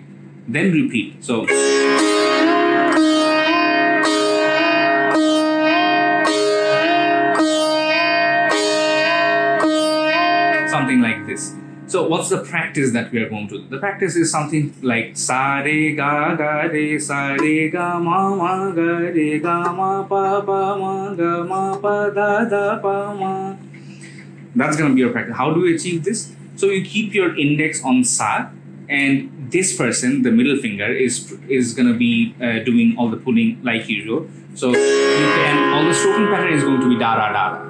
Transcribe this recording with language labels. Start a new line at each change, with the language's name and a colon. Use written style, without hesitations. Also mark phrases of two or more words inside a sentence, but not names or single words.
English: Then repeat. So something like this. So what's the practice that we are going to do? The practice is something like sa re ga ga re sa re ga ma ga re ga ma pa ga ma pa da pa ma. That's going to be your practice. How do you achieve this? So you keep your index on sa, and this person, the middle finger, is going to be doing all the pulling like usual. So you can, all the stroking pattern is going to be da da da.